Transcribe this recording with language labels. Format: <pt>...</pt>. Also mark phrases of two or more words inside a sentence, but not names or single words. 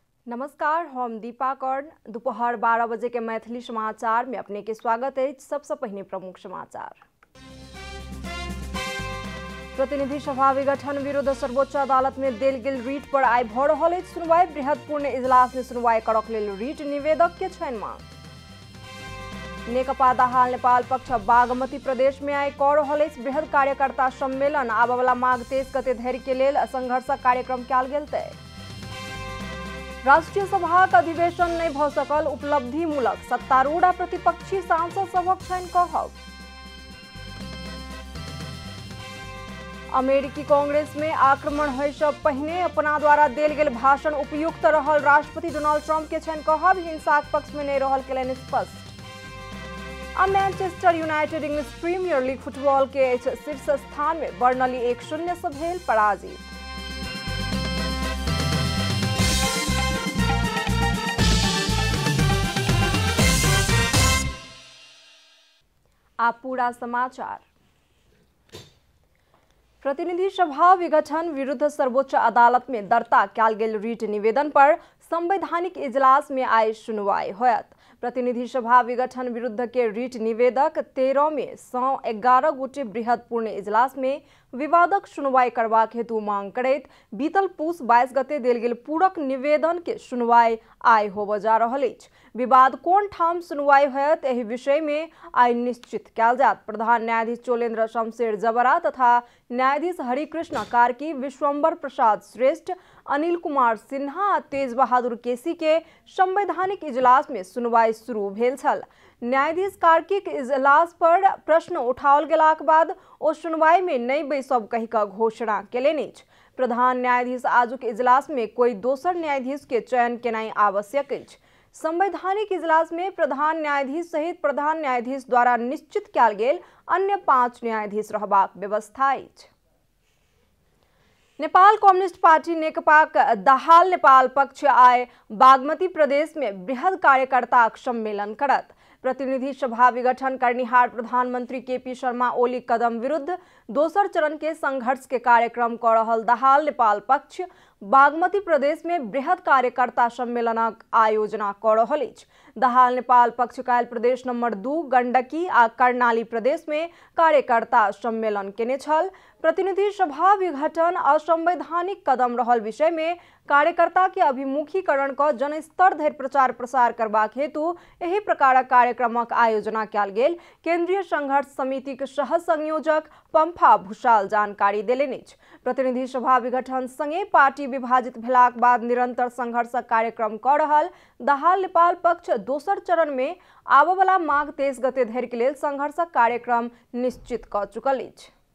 <mai>नमस्कार, हम दीपा कर्ण। दोपहर 12 बजे के मैथिली समाचार में अपने के स्वागत है। सबसे पहले प्रमुख समाचार। प्रतिनिधि सभा विघटन विरुद्ध सर्वोच्च अदालत में देल गेल रीट पर आई भ रहल अछि सुनवाई। बृहत्पूर्ण इजलास में सुनवाई करक लेल रीट निवेदक के छनि मांग। नेकपा दाहाल नेपाल पक्ष बागमती प्रदेश में आई क रहल अछि बृहद कार्यकर्ता सम्मेलन। आबवला माघ 23 गते धरि के लेल संघर्ष कार्यक्रम कयल गेल तय। राष्ट्रीय सभाक अधिवेशन नहीं भ सकल, उपलब्धिमूलक सत्तारूढ़ आ प्रतिपक्षी सांसद सभक छनि कहब। अमेरिकी कांग्रेस में आक्रमण होय सँ पहिने अपना द्वारा देल गेल भाषण उपयुक्त रहल, राष्ट्रपति डोनाल्ड ट्रंप के छनि कहब। हिंसाक पक्ष में नहीं रहल केलनि स्पष्ट। आ मैनचेस्टर यूनाइटेड इंग्लिश प्रीमियर लीग फुटबॉल के शीर्ष स्थान में बर्नली 1-0 से भेल पराजित। आप पूरा समाचार। प्रतिनिधि सभा विघटन विरुद्ध सर्वोच्च अदालत में दर्ता कयल गेल रीट निवेदन पर संवैधानिक इजलास में आई सुनवाई होयत। प्रतिनिधि सभा विघटन विरुद्ध के रीट निवेदक 13 में 111 गोटे बृहत्पूर्ण इजलास में विवादक सुनवाई करबाक हेतु मांग करैत बीतल पूस 22 गते देल गेल पूरक निवेदन के सुनवाई आई होबय जा रहल अछि। विवाद कोन ठाम सुनवाई होयत एहि विषय में आई निश्चित कयल जायत। प्रधान न्यायाधीश चोलेन्द्र शमशेर जबरा तथा न्यायाधीश हरिकृष्ण कार्की, विश्वम्बर प्रसाद श्रेष्ठ, अनिल कुमार सिन्हा आ तेज बहादुर केसी के संवैधानिक इजलास में सुनवाई शुरू भेल छल। न्यायाधीश कार्कीक इजलास पर प्रश्न उठाओल गेलाक बाद ओ सुनवाई में नहीं बैसब कहि कऽ घोषणा केलनि अछि। प्रधान न्यायाधीश आजुक इजलास में कोई दोसर न्यायाधीश के चयन केनाई आवश्यक अछि। संवैधानिक इजलास में प्रधान न्यायाधीश सहित प्रधान न्यायाधीश द्वारा निश्चित कयल गेल अन्य 5 न्यायाधीश रहबाक व्यवस्था अछि। नेपाल कम्युनिस्ट पार्टी नेकपाक दाहाल नेपाल पक्ष आय बागमती प्रदेश में बृहद कार्यकर्ता सम्मेलन करत। प्रतिनिधि सभा विघटन करनिहार प्रधानमंत्री केपी शर्मा ओली कदम विरुद्ध दोसर चरण के संघर्ष के कार्यक्रम क रहल दाहाल नेपाल पक्ष बागमती प्रदेश में बृहद कार्यकर्ता सम्मेलनक आयोजना क रहल अछि। दाहाल नेपाल पक्ष काल्हि प्रदेश नंबर 2 गंडकी आ कर्णाली प्रदेश में कार्यकर्ता सम्मेलन केने छल। प्रतिनिधि सभा विघटन असंवैधानिक कदम रहल विषय में कार्यकर्ता के अभिमुखीकरण क जनस्तर धरि प्रचार प्रसार करबाक हेतु एहि प्रकारक कार्यक्रमक आयोजना कयल गेल केंद्रीय संघर्ष समिति के सह संयोजक पंफा भूषाल जानकारी देलनि अछि। प्रतिनिधि सभा विघटन संगे पार्टी विभाजित भेलाक बाद निरंतर संघर्षक कार्यक्रम क रहल दाहाल नेपाल पक्ष दोसर चरण में आबवला माघ 23 गते धरि के लेल संघर्षक कार्यक्रम निश्चित क चुकल अछि।</mai>